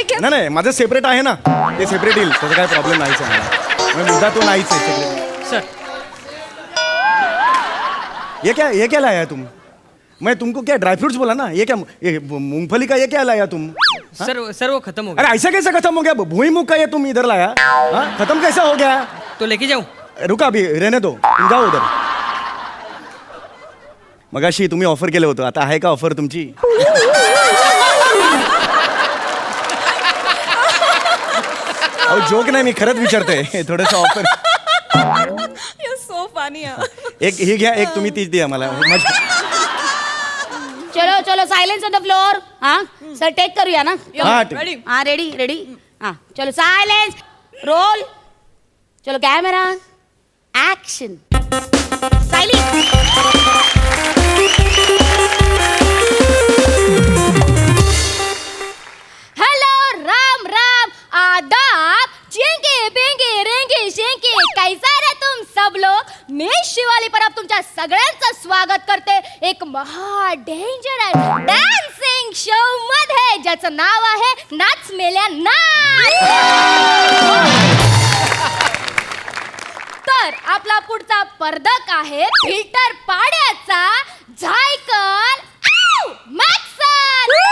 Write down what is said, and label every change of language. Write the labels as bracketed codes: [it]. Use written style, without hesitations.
[mr] नाही माझं सेपरेट आहे ना, ते सेपरेट येईल, त्याचा काय प्रॉब्लेम नाहीच आहे मला. मुद्दा तो नाहीच आहे सेपरेट. सर [hi] ये क्या लाया तुम? मैं तुमको क्या ड्राई फ्रूट्स बोला ना, ये क्या ये मूंगफली का ये क्या लाया तुम? सर्व सर्व खत्म हो गया. अरे ऐसा कैसे खत्म हो गया? भूईमुख का ये तुम इधर लाया, हाँ? खत्म कैसा हो गया? तो लेके जाऊ. रुका अभी, रहने दो, तुम जाओ उधर. [mr] मगाशी तुम्ही ऑफर केलं होतं, आता आहे का ऑफर तुमची? अहो जोक नाही, मी खरंच विचारतोय थोडस ऑफर. [en] So funny. [mr] एक ही घ्या, एक तुम्ही तीच द्या मला. चलो चलो [en] Silence on the floor. [mr] हा सर टेक करूया ना. हा, रेडी. हा रेडी रेडी. हा चलो सायलेन्स रोल. चलो camera action. [hi] Hello Ram Ram आदाब चेंगे बेंगे रेंगे शेंगे कैसा रे तुम सब लोग. [mr] मी शिवाली परब तुमच्या सगळ्यांचं स्वागत करते एक महा डेंजरस डान्सिंग शो मध्ये ज्याचं नाव आहे नाच मेल्या नाच. तर आपला पुढचा स्पर्धक आहे फिल्टर पाड्याचा झायकर मॅक्सन.